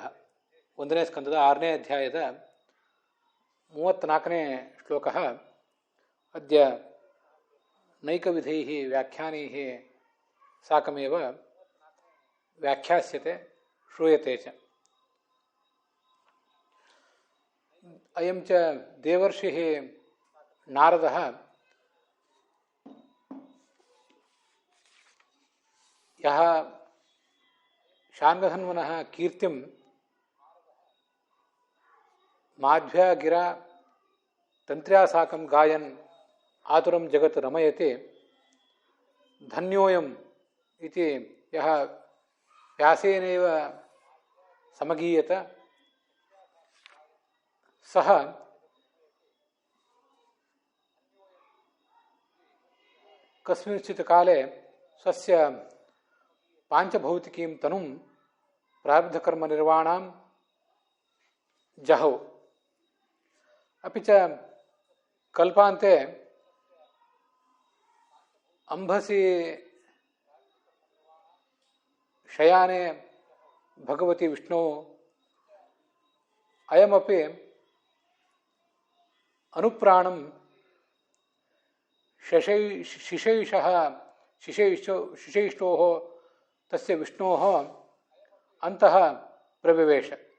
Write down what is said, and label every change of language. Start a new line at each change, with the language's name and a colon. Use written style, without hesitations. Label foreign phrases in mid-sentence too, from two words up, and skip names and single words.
Kannada: ಒಂದನೇ ಸ್ಕಂದದ 6ನೇ ಅಧ್ಯಾಯದ 34ನೇ
Sanskrit: ಶ್ಲೋಕಃ ಅದ್ಯ ನೈಕವಿಧೈಃ ವ್ಯಾಖ್ಯಾನೈಃ ಸಾಕಮೇವ ವ್ಯಾಖ್ಯಾಸ್ಯತೆ ಶ್ರೂಯತೆ ಚ. ಅಯಂ ಚ ದೇವರ್ಷಿಃ ನಾರದಃ ಯಃ ಶಾರ್ಗಧನ್ವನಃ ಕೀರ್ತಿಂ ಮಾಧ್ವ್ಯಾ ಗಿರಾ ತಂತ್ರ್ಯಾ ಸಾಕಂ ಗಾಯನ್ ಆತುರಂ ಜಗತ್ ರಮಯತೆ ಧನ್ಯೋಯಂ ಇತಿ ಯಃ ವ್ಯಾಸೇನೈವ ಸಮಗೀಯತ ಸಹ ಕಸ್ಮಿಂಶ್ಚಿತ್ ಕಾಲೇ ಸ್ವಸ್ಯ ಪಾಂಚಭೌತಿಕೀಂ ತನುಂ ಪ್ರಾರಬ್ಧಕರ್ಮ ನಿರ್ವಾಣಾಂ ಜಹೌ. ಅಪಿ ಚ ಕಲ್ಪಾಂತೆ ಅಂಬಸಿ ಶಯಾನೆ ಭಗವತಿ ವಿಷ್ಣು ಅಯಮಪಿ ಅನುಪ್ರಾಣಂ ಶಿಶೈಷ್ಟೋ ತಸ್ಯ ವಿಷ್ಣೋ ಅಂತಃ ಪ್ರವಿವೇಶ.